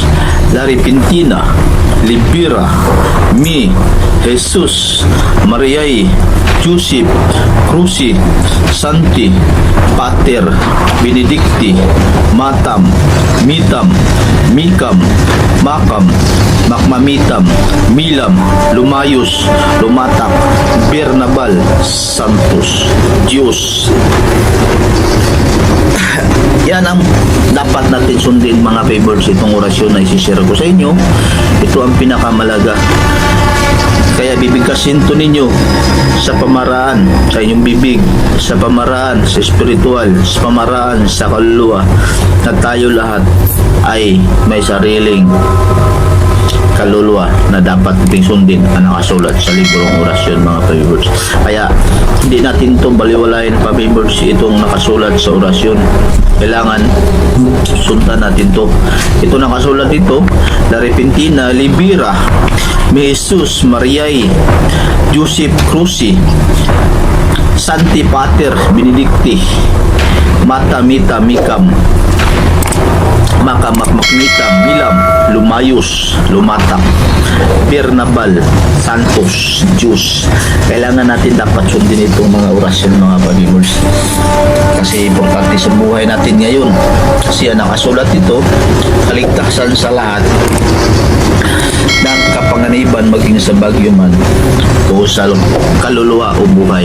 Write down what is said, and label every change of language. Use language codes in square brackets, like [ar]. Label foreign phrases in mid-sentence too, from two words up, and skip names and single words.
[la] La repentina libera mi Jesus Mariae Joseph Cruci Santi Pater Benedicti Matam Mitam Mikam Makam Makmamitam Milam Lumayos Lumatak Bernabal Santos Diyos. [tl] Yan ang dapat natin sundin, mga Papi Birds, itong orasyon na isi-share ko sa inyo. Ito ang pinakamalaga. Kaya bibigkasin to ninyo sa pamaraan sa inyong bibig, sa pamaraan sa spiritual, sa pamaraan sa kaluluwa, na tayo lahat ay may sariling kaluluwa na dapat nating sundin ang nakasulat sa librong orasyon, mga pa-viewers. Kaya hindi natin ito baliwalayin, pa-viewers, itong nakasulat sa orasyon. Kailangan sundan natin to. Ito nakasulat dito: [la] La Repentina Libera Mi Jesus Mariae Joseph Cruci Santi Pater Benedicti Mata Mita Micam Makamakmakmikam Milam Lumayos Lumatak Bernabal Santos Diyos. [tl] Kailangan natin dapat sundin itong mga orasyon, mga pa-viewers, kasi importante sa buhay natin ngayon. Kasi ang nakasulat ito, kaligtasan sa lahat ng kapanganiban, maging sa bagyo man o sa kaluluwa o buhay.